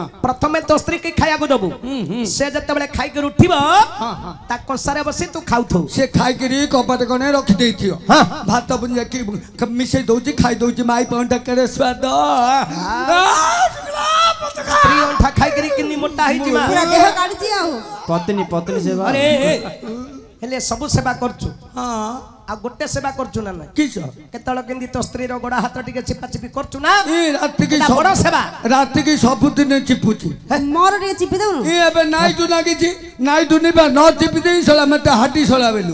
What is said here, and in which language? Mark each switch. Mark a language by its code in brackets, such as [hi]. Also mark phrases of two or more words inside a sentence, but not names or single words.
[or] ପ୍ରଥମେ ତୋ ସ୍ତ୍ରୀ କି ଖାଇବାକୁ ଦବୁ ସେ ଯେତେବେଳେ ଖାଇକି ଉଠିବ ତା କଂସାରେ ବସି ତୁ ଖାଉଥୁ ସେ ଖାଇକିରି କବାଟ କଣେ ରଖି ଦେଇଥିବ ହଁ। ଭାତ ବୁଞ୍ଜାକି ମିଶେଇ ଦଉଛି ଖାଇ ଦଉଛି ମାଇ ପଣ୍ଡା କେଡେ ସ୍ୱାଦ ସ୍ତ୍ରୀ ଅଣ୍ଠା ଖାଇକିରି କିନି ମୋଟା ହେଇଛି ମା ପୁରା ଦେହ କାଢୁଛି ଆଉ [hi] पत्नी पत्नी सेवा [or] अरे ହେଲେ ସବୁ ସେବା କରୁଛୁ ହଁ ଆଉ ଗୋଟେ ସେବା କରୁଛୁ ନା ନାଇଁ କିସ କେତେବେଳେ କେମିତି ତୋ ସ୍ତ୍ରୀର ଗୋଡ ହାତ ଟିକେ ଚିପା ଚିପି କରୁଛୁ ନା ଏ ରାତିକି ଏଟା ବଡ ସେବା ରାତିକି ସବୁଦିନ ଚିପୁଛି ମୋର ଟିକେ ଚିପି ଦଉନୁ ଏ ଏବେ ନାଇଟୁ ଲାଗିଛି ନାଇଟୁ ନିବା ନ ଚିପି ଦେଇ ସଲା ମତେ ହାଟି ସଲା ବେଲୁ